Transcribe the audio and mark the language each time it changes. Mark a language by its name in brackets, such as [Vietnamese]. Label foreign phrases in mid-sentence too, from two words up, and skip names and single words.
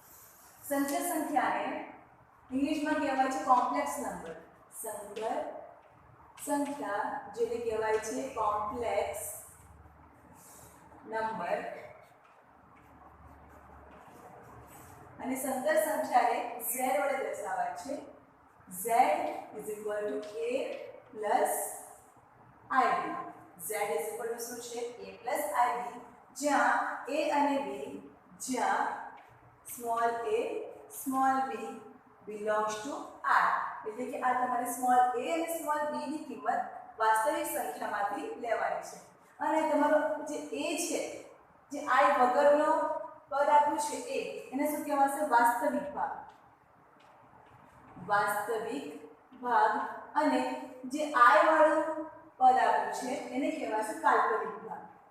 [Gujarati] સંકર સંખ્યાને ઇંગ્લિશમાં કહેવાય છે [English] complex number. [Gujarati] સંકર સંખ્યા જેને કહેવાય છે [English] complex number [Gujarati] અને સંકર સંખ્યાને z વડે દર્શાવાય છે z = a + ib z = શું છે a + ib જ્યાં a અને b જ્યાં [English] small a small b belongs to r [Gujarati] એટલે કે આ તમારે [English] small a [Gujarati] અને [English] small b [Gujarati] ની કિંમત વાસ્તવિક સંખ્યામાંથી લેવાની છે અને તમારો જે a છે જે i વગરનો પદ આપ્યું છે a એને શું કહેવાશે વાસ્તવિક ભાગ અને જે i વાળું પદ આપ્યું છે એને કહેવાશે કાલ્પનિક ભાગ